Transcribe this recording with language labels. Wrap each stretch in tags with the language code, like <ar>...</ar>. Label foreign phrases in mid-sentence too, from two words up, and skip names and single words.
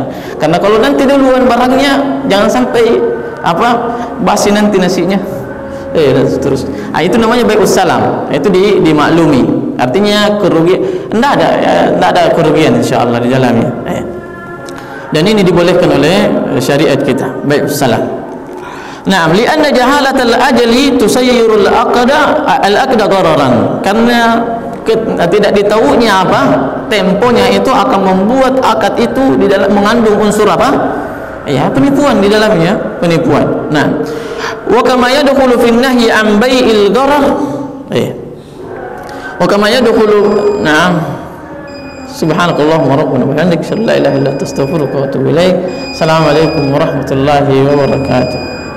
<id>Karena kalau nanti duluan barangnya, jangan sampai basi nanti nasinya. Terus. Itu namanya</id> <ar>بيع السلم.</ar> <id>Itu dimaklumi. Artinya kerugian, enggak ada kerugian insyaallah di dalamnya. Dan ini dibolehkan oleh syariat kita,</id> <ar>بيع السلم. نعم، لأن جهالة الأجل تصير العقد ضررا.</ar> <id>Karena tidak ditahunya temponya itu akan membuat akad itu di dalam mengandung unsur penipuan di dalamnya, penipuan. Nah,</id> <ar>وكما يدخل في نهي عن بيع الغرر. وكما يدخل، نعم. سبحانك اللهم ربنا وبحمدك لا إله إلا أنت أستغفرك وأتوب إليك. السلام عليكم ورحمة الله وبركاته.</ar>